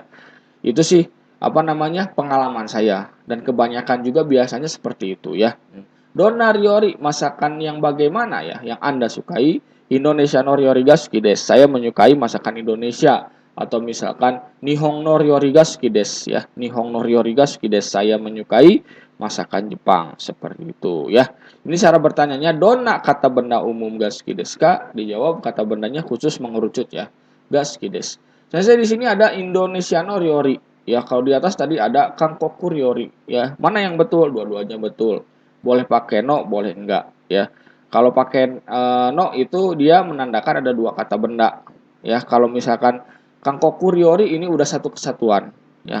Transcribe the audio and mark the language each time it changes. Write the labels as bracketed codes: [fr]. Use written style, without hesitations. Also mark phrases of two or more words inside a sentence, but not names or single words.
[id] Itu sih apa namanya pengalaman saya dan kebanyakan juga biasanya seperti itu ya. [ja] どんな料理, [id] masakan yang bagaimana ya yang Anda sukai? [ja] インドネシアの料理が好きです. [id] Saya menyukai masakan Indonesia. Atau misalkan [ja] 日本の料理が好きです ya. 日本の料理が好きです. [id] Saya menyukai masakan Jepang. Seperti itu ya. Ini cara bertanyanya, donna kata benda umum [ja] が好きですか? [id] Dijawab kata bendanya khusus mengerucut ya. [ja] が好きです. [id] Saya di sini ada [ja] インドネシアの料理. [id] Ya, kalau di atas tadi ada [ja] 韓国料理 [id] ya. Mana yang betul? Dua-duanya betul. Boleh pakai no, boleh enggak ya. Kalau pakai no itu dia menandakan ada dua kata benda ya. Kalau misalkan [ja] 韓国料理 [id] ini udah satu kesatuan ya.